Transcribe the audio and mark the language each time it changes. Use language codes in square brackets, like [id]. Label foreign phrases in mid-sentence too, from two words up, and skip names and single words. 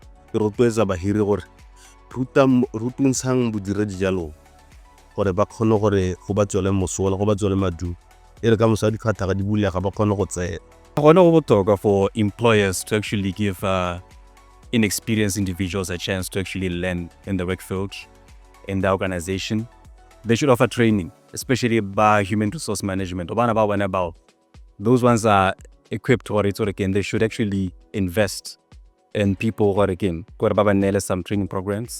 [tn] ke rotloetsa bahiri gore rutuntshang bodiredi jalo gore ba kgone gore go ba tswele mosola go ba tswele madu e re ka mosa di khatha di bulega ba kgone go tsena gona go botoka [en] for employers to actually give inexperienced individuals a chance to actually learn in the work field, in the organization. They should offer training, especially by human resource management. Those ones are equipped or again, they should actually invest in people or again, some training programs.